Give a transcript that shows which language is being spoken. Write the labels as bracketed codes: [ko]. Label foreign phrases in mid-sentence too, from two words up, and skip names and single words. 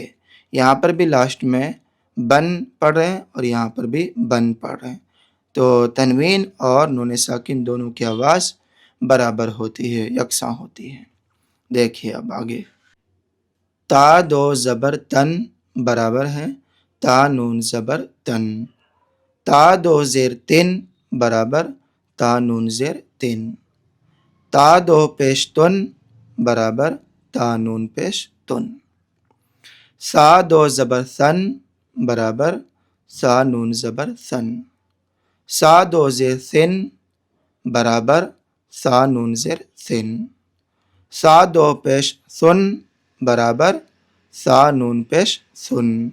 [ur] یہاں پر بھی لاسٹ میں بن پڑھ رہے ہیں اور یہاں پر بھی بن پڑھ رہے ہیں، تو تنوین اور نون ساکن دونوں کی آواز برابر ہوتی ہے، یکساں ہوتی ہے۔ دیکھیے اب آگے، تا دو زبر تن برابر ہے تا نون زبر تن، تا دو زیر تن برابر تا نون زیر تن، تا دو پیش تن برابر تا نون پیش تن، سا دو زبر ثن برابر سا نون زبر ثن، سا دو زیر ثن برابر سا نون زیر ثن، سا دو پیش ثن برابر سا نون پیش ثن،